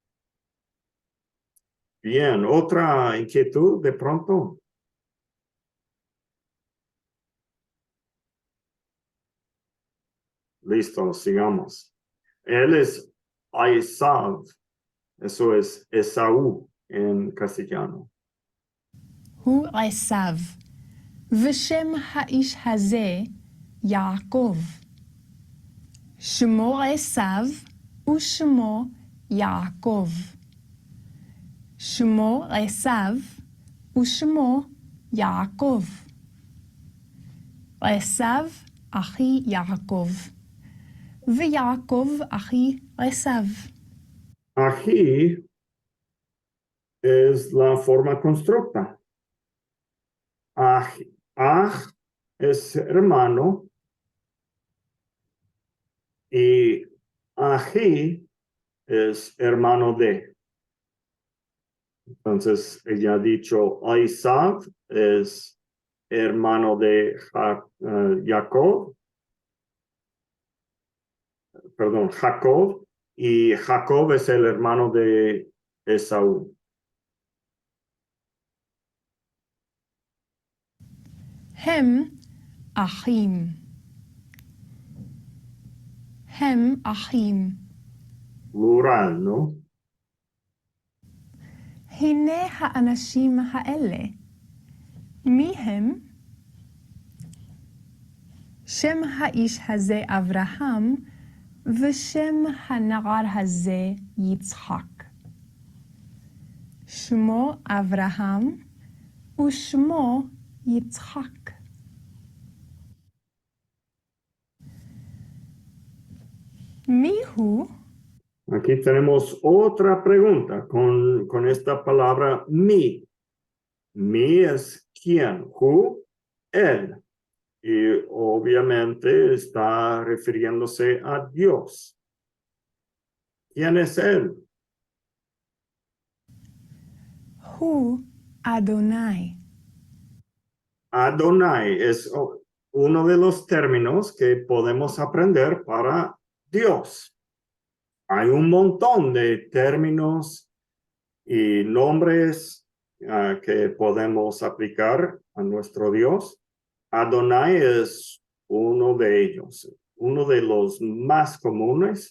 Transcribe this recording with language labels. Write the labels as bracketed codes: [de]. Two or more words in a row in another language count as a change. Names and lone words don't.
[es] Bien, ¿otra inquietud de pronto? Listo, sigamos. Él es Esav, eso es Esaú en castellano. [he] הוא עשיו, ושם האיש הזה יעקב. שמו עשיו ושמו יעקב. שמו עשיו ושמו יעקב. עשיו אחי יעקב, ויעקב אחי עשיו. [es] Aquí es la forma constructa. Aj es hermano y ají es hermano de. Entonces, ella ha dicho, Isaac es hermano de Jacob, y Jacob es el hermano de Esaú. [he] הם אחים. הם אחים. [es] Plural, ¿no? [he] הנה האנשים האלה, מי הם? שם האיש הזה אברהם, ושם הנער הזה יצחק. שמו אברהם, ושמו יצחק. מי הוא? [es] Aquí tenemos otra pregunta con esta palabra mi. Mi es quién, who, él. Y obviamente está refiriéndose a Dios. ¿Quién es él? [he] הוא אדוני. [es] Adonai es uno de los términos que podemos aprender para Dios. Hay un montón de términos y nombres que podemos aplicar a nuestro Dios. Adonai es uno de ellos, uno de los más comunes.